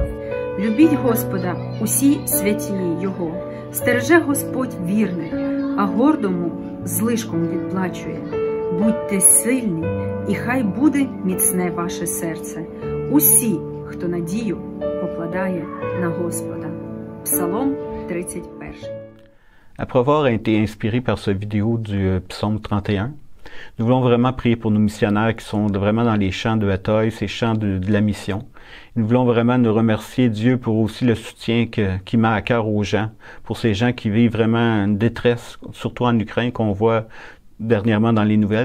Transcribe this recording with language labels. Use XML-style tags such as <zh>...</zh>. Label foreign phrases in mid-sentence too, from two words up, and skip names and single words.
<uk>Любіть Господа, усі святі Його. Стереже Господь вірних, а гордому злишком відплачує. Будьте сильні, і хай буде міцне ваше серце. Усі, хто надію покладає на Господа.</uk> <fr>Psaume 31. Après avoir été inspiré par cette vidéo du psaume 31, nous voulons vraiment prier pour nos missionnaires qui sont vraiment dans les champs de bataille, ces champs de la mission. Nous voulons vraiment nous remercier Dieu pour aussi le soutien qu'il met à cœur aux gens, pour ces gens qui vivent vraiment une détresse, surtout en Ukraine, qu'on voit dernièrement dans les nouvelles.</fr>